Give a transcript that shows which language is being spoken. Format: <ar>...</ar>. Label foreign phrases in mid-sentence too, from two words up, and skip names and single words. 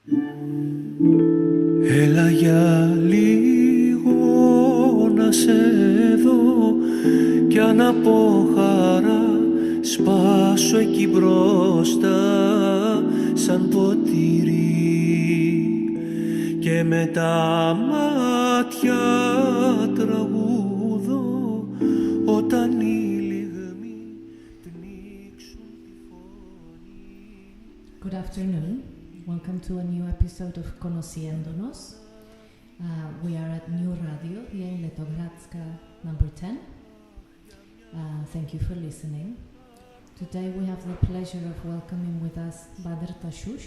<el>Έλα για λίγο να σε δω κι αν από χαρά σπάσω εκεί μπροστά σαν ποτήρι και με τα μάτια τραγούδω όταν οι λιγμοί πνίξουν τη φωνή.</el> <en>Good afternoon. Welcome to a new episode of Conociéndonos. We are at New Radio here in Letogradska number 10. Thank you for listening. Today we have the pleasure of welcoming with us Badr Tachouche.</en>